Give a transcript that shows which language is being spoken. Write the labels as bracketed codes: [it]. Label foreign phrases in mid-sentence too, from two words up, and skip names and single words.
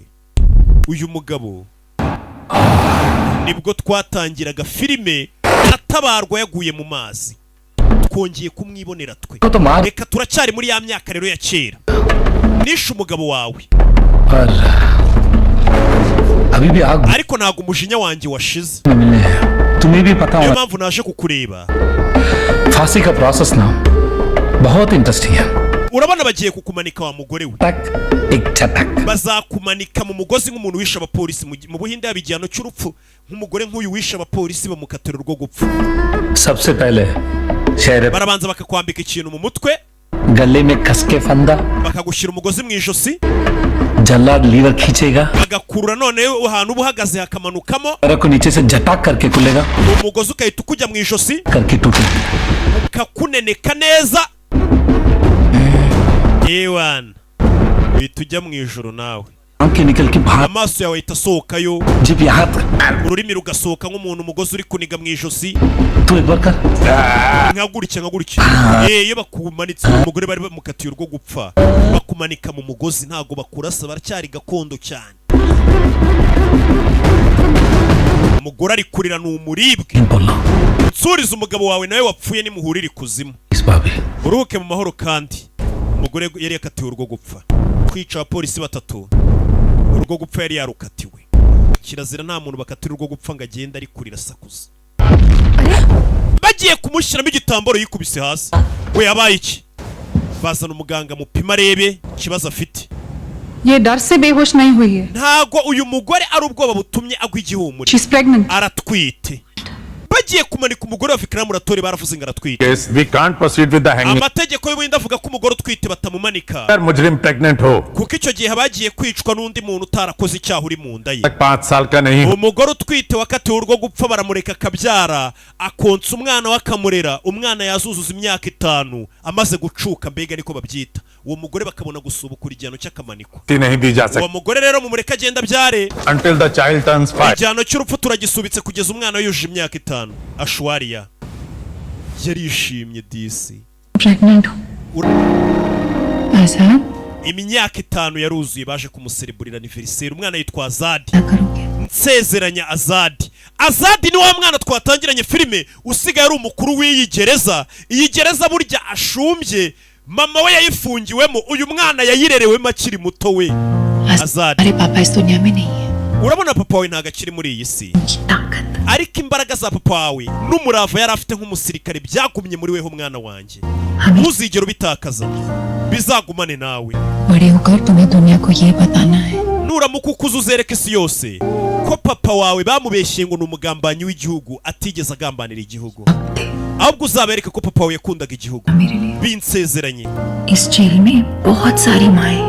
[rw] Uyu mugabo nibwo twatangiraga filime atabarwa yaguye mu mazi. Twongeye kumwibonera twe. Reka turacyari muri ya myaka rero ya kera. Nishe umugabo wawe. Ariko ntago umujinya wanjye washize. Niyo mpamvu naje kukureba. [hi] फांसी का प्रोसेस ना बहुत इंटरेस्टिंग है. [rw] Urabona bagiye kukumanika wa mugore we. [hi] एक झटक. [rw] Bazakumanika mu mugozi nk'umuntu wishe abapolisi mu Buhinde yabigihano cy'urupfu. Nk'umugore nk'uyu wishe abapolisi bamukatira urwo gupfa. [hi] सबसे पहले शेर. [rw] Barabanza bakakwambika ikintu mu mutwe. [hi] गले में कस के फंदा. [rw] Bakagushyira umugozi mu ijosi. [hi] जल्लाद लीवर खींचेगा. [rw] Bagakurura none ahantu ubuhagaze hakamanukamo. [hi] को नीचे से झटक करके खुलेगा. [rw] Umugozi ukahita ukujya mu ijosi. [hi] करके टूटेगा. [rw] Kakuneneka neza. Ewan. Bitujya mu ijuru nawe. [hi] आंखें निकल के बाहर. [rw] Amaso yawe itasohokayo. [hi] जिप यहाँ. [rw] Ururimi rugasohoka nk'umuntu umugozi uri kuniga mu ijosi. [hi] तू एक बार कर. [rw] Nkagurikya. Iyo bakumanitse umugore bari bamukatiye urwo gupfa. Bakumanika mu mugozi ntago bakurasa baracyari gakondo cyane. Umugore ari kurira n'umuribwe. Nsuriza umugabo wawe nawe wapfuye nimuhurira ikuzimu. Uruhuke mu mahoro kandi. Umugore yari yakatiwe urwo gupfa. Kwica abapolisi batatu. Urwo gupfa yari yarukatiwe. Kirazira nta muntu bakatira urwo gupfa ngo agende ari kurira sakuza. Bagiye kumushyiramo igitambaro yikubise hasi. We yabaye iki? Bazana umuganga mupima arebe kibazo afite. [hi] ये डर से बेहोश नहीं हुई है. [rw] Ntago uyu mugore ari ubwoba butumye agwa igihumure. [en] She's pregnant. [rw] Aratwite. Bagiye kumanika umugore wa Fikramuratori baravuze ngo aratwite. [en] Yes, we can't proceed with the hanging. [rw] Amategeko y'Ubuhinde avuga ko umugore utwite batamumanika. [hi] मुजरिम प्रेग्नेंट हो. [rw] Kuko icyo gihe bagiye kwicwa n'undi muntu utarakoze icyaha uri mu nda ye. [hi] 5 साल का नहीं. [rw] Umugore utwite wakatiwe urwo gupfa baramureka akabyara akonsa umwana wakamurera umwana yazuzuza imyaka 5 amaze gucuka mbega niko babyita. Uwo mugore bakabona gusubukura igihano cy'akamaniko. [hi] नहीं दी जा सकती. [rw] Uwo mugore rero mu mureka agenda byare. [en] Until the child turns 5. [rw] Igihano cy'urupfu turagisubitse kugeza umwana yujuje imyaka 5. Ashwariya yarishimye disi. [hi] Pregnant. ऐसा? [rw] Imyaka 5 yaruzuye baje kumusereburira anniversaire umwana yitwa Azadi. nsezeranya Azadi. Azadi ni wa mwana twatangiranye filime usigaye ari umukuru w'iyi gereza. Iyi gereza burya ashumbye, mama we yayifungiwemo, uyu mwana yayirerewemo akiri muto we. Azadi, [hi] अरे पापा इस दुनिया में नहीं है [rw] urabona papa wawe ntago akiri muri iyi si, [hi] ताकत [rw] ariko imbaraga za papa wawe n'umurava yari afite nk'umusirikare byagumye muri weho mwana wanjye. Ntuzigere ubitakaza, bizagumane nawe. [hi] बड़े होकर तुम्हें दुनिया को ये बताना है [rw] Nuramuka ukuze uzereke isi yose ko papa wawe bamubeshye ngo ni umugambanyi w'igihugu, atigeze agambanira igihugu, ahubwo uzabereke ko papa wawe yakundaga igihugu. Binsezeranye. [hi] इस जेल में बहुत सारी माएं